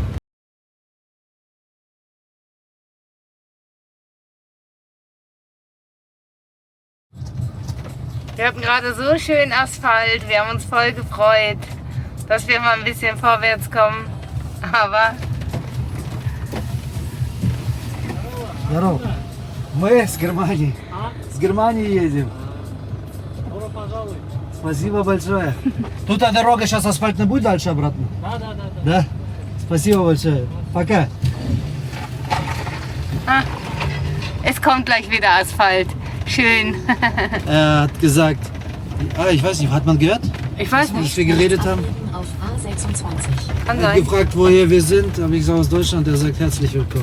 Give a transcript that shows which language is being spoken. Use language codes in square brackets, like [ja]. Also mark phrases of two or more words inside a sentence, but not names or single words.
[de] Wir hatten gerade so schön Asphalt, wir haben uns voll gefreut, dass wir mal ein bisschen vorwärts kommen. Aber [ru] Здорово. Мы с Германии. С Германии едем. Спасибо большое. Тут дорога, сейчас асфальтная будет дальше обратно? Да? Спасибо большое. Пока. [de] es kommt gleich wieder Asphalt. Schön. Er hat gesagt, ich weiß nicht, hat man gehört, Ich weiß dass nicht, wir geredet haben? Auf A26. kann Er hat sein. gefragt, woher wir sind, habe ich gesagt, aus Deutschland. Er sagt, herzlich willkommen.